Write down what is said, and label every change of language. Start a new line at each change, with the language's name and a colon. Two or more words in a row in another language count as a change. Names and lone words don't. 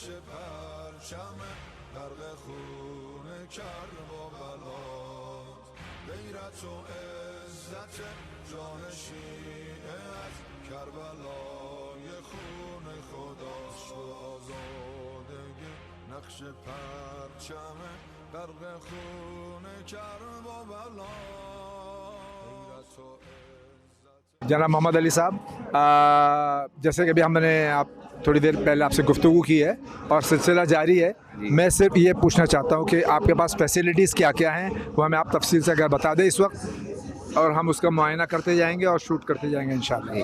Persian: پرچم غرق خون کرب و بلاد غیرت و عزت جان شیعه از کربلای خون خداست و آزادگی نقش پرچم غرق خون کرب و بلاد غیرت و
Urdu: جناب محمد علی صاحب، جیسے کہ ابھی ہم نے آپ تھوڑی دیر پہلے آپ سے گفتگو کی ہے اور سلسلہ جاری ہے، میں صرف یہ پوچھنا چاہتا ہوں کہ آپ کے پاس فیسیلیٹیز کیا کیا ہیں، وہ ہمیں آپ تفصیل سے اگر بتا دیں اس وقت، اور ہم اس کا معائنہ کرتے جائیں گے اور شوٹ کرتے جائیں گے ان شاء اللہ.